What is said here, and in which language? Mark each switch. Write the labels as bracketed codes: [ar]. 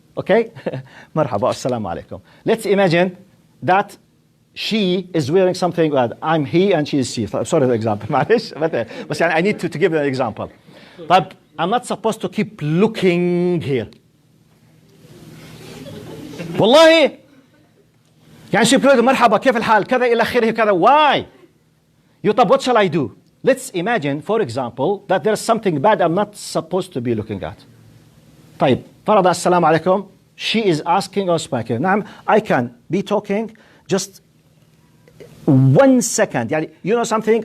[ar] Okay? مرحبا, السلام عليكم. [en] Let's imagine that she is wearing something, I'm he and she is she. Sorry the example. [ar] معلش. [en] But I need to give an example. But I'm not supposed to keep looking here. [ar] والله يعني she بتقول مرحبا كيف الحال كذا إلى آخره كذا. [en] Why? طب what shall I do? Let's imagine, for example, that there's something bad I'm not supposed to be looking at. [ar] طيب فرض السلام عليكم. [en] She is asking us back here. نعم, I can be talking just 1 second. يعني, you know something?